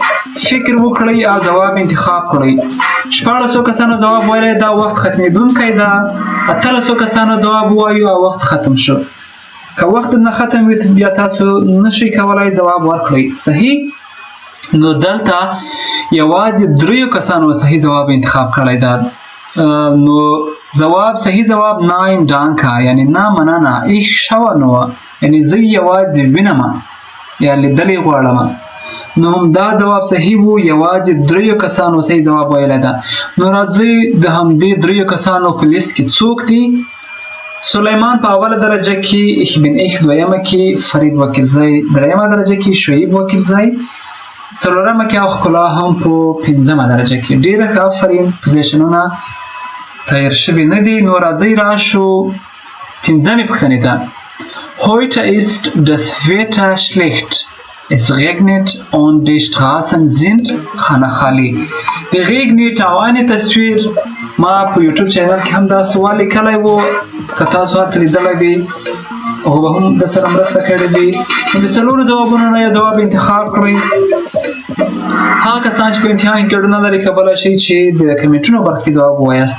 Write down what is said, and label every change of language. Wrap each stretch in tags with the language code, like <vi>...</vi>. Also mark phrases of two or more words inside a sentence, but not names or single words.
<ps>فکر وکړئ او ځواب انتخاب کړئ. 1400 کسانو ځواب ویلی دا وخت ختمیدونکی ده، 1800 کسانو ځواب ووایو او وخت ختم شو. که وخت نه ختم وي بیا تاسو نشئ کولی ځواب ورکړئ. صحیح؟ نو دلته یوازې 3 کسانو صحیح ځواب انتخاب کړی ده. نو ځواب صحیح ځواب</ps> <de>nein danke</de> <ps>یعنی نه مننه. ایخ شوه نو یعنی زه یوازې وینم یا لیدلې غواړم. نو همدا ځواب صحیح وو، یوازې 3 کسانو صحیح ځواب ویلی ده. نو راځئ د همدې 3 کسانو په لیست کې څوک دي. سلیمان په اوله درجه کې، ایخ بن ایخ 2مه کې، فرید وکیلزی 3مه درجه کې، شعیب وکیلزی 4مه کې او ښکلا هم په 5مه درجه کې. ډېره ښه آفرین، پوزیشنونه تیر شوي نه دي. نو راځئ راشو 5مې پوښتنې ته.</ps> <de>Heute ist das Wetter schlecht. Es regnet und die Straßen sind خانخالي.</de> <ps>د regnet اوانې تصویر ما په یوټیوب چینل کې هم دا سوال لیکلی و، که تاسو هلته لیدلی وي هغه به هم درسره مرسته کړې وي. نو د 4 ځوابونو نه یو ځواب انتخاب کړئ. هغه کسان چې په امتحان کې ګډون نه لري کولی شئ چې د کمنټونو برخه کې ځواب ووایاست.</ps>